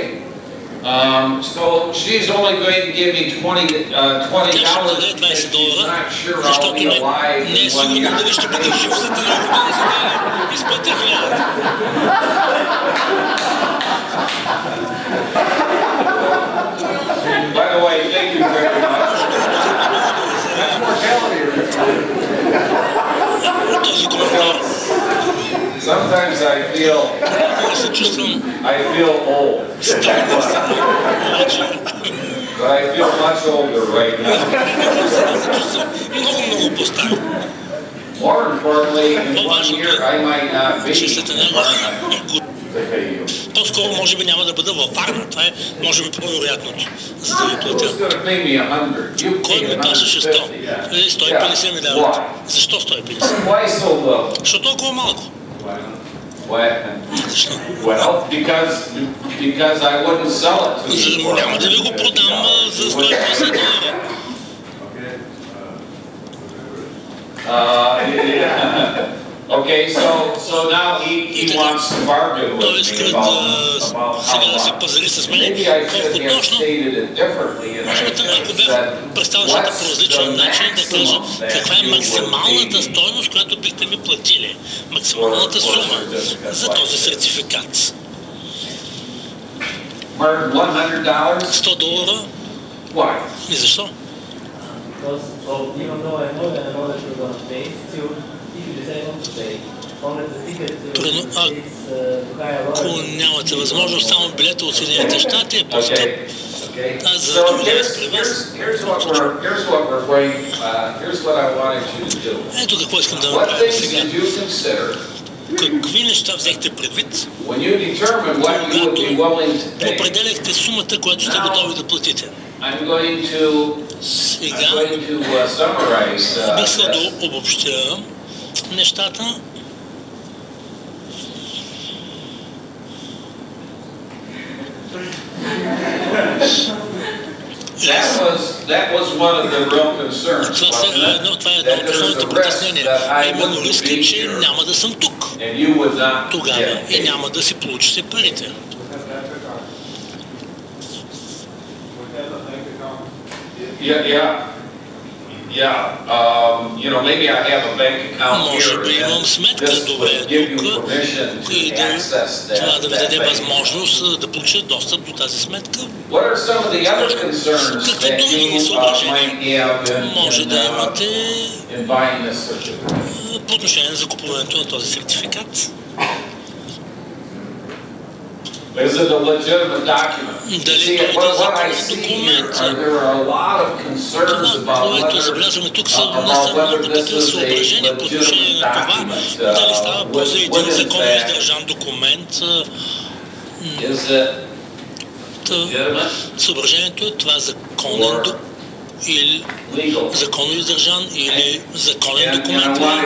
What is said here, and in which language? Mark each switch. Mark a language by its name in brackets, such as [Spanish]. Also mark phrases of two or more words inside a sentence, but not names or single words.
[English] So she's only going to give me $20 [Bulgarian] Тя ще ми даде [English] and she's $20, not sure I'll [Bulgarian] защото [English] be alive [Bulgarian] не е [English] in 1 [Bulgarian] сигурно дали [English] year. [Bulgarian] ще бъде жив след една година, за да изплати 1000. [English] By the way, thank you very much. That's mortality. [Bulgarian] Този коментар. [English] Sometimes I feel [Bulgarian] Се чувствам [English] old, [Bulgarian] странно, обаче [English] but I feel much older right now. [Bulgarian] се чувствам много по-стар. [English] More importantly, in 1 year I might not be [Bulgarian] Че след една [English] in Varna [Bulgarian] година [English] to pay you. [Bulgarian] по-скоро може би няма да бъда във Варна. Това е може би по-вероятното, за да ви платя. [English] Who's going to pay me 100? You [Bulgarian] Кой [English] pay [Bulgarian] ми плащаше 100? 150. 150 ми дават. Защо 150? [English] Why so low? [Bulgarian] Защо толкова малко? Защо? [English] Well, because I wouldn't sell it to you for [Bulgarian] Няма да ви го продам за $150. [English] Okay, so now he wants to bargain [Bulgarian] Той [English] with [Bulgarian] иска [English] me about [Bulgarian] сега да [English] how [Bulgarian] се [English] much. [Bulgarian] пазари с [English] Maybe [Bulgarian] мен [English] I should [Bulgarian] колко [English] have [Bulgarian] точно. [English] stated it differently and [Bulgarian] Може би ако бях представил нещата по различен начин, да кажа каква е максималната стойност, която бихте ми платили. Максималната сума за този сертификат. $100? $100? [English] Why? [Bulgarian] И защо? [English] Because even though I know that I know that you're going to pay, still, if you decide not to pay, only the ticket is [Bulgarian] Ако нямате възможност, само билета от Съединените щати е по-скъп. [English] Okay. [Bulgarian] Аз за [English] So [Bulgarian] да дойда при вас. [English] here's what I wanted you to do. [Bulgarian] Ето какво искам да [English] What [Bulgarian] направя [English] things [Bulgarian] сега. [English] did you consider [Bulgarian] Какви неща взехте предвид, [English] when you determined what you would be willing to pay? [Bulgarian] определяхте сумата, която сте готови да платите? [English] I'm going to [Bulgarian] Сега [English] summarize [Bulgarian] бих искал [English] this. [Bulgarian] да обобщя нещата. [English] That was one of the real concerns. [Bulgarian] Това е едно от основните притеснения. Именно риска, че няма да съм тук тогава и няма да си получите парите. [English] Maybe I have a bank account [Bulgarian] Може [English] here [Bulgarian] би имам [English] and [Bulgarian] сметка, [English] this [Bulgarian] добре [English] would give you [Bulgarian] тук, [English] permission [Bulgarian] и [English] to [Bulgarian] да, [English] access [Bulgarian] това да ви даде [English] that bank. [Bulgarian] възможност да получите достъп до тази сметка. [English] What are some of the other concerns [Bulgarian] Какви [English] that [Bulgarian] други [English] you [Bulgarian] съображения [English] might have [Bulgarian] може да имате [English] in buying this certificate? [Bulgarian] по отношение на закупуването на този сертификат? [English] Is it a legitimate document? [Bulgarian] Дали [English] See, [Bulgarian] той е [English] what I [Bulgarian] законен [English] see here [Bulgarian] документ? [English] there are a lot of concerns [Bulgarian] което забелязваме тук са много такива съображения по отношение на това, дали става въпрос за един законно издържан документ. Съображението е това законно издържан или законен документ.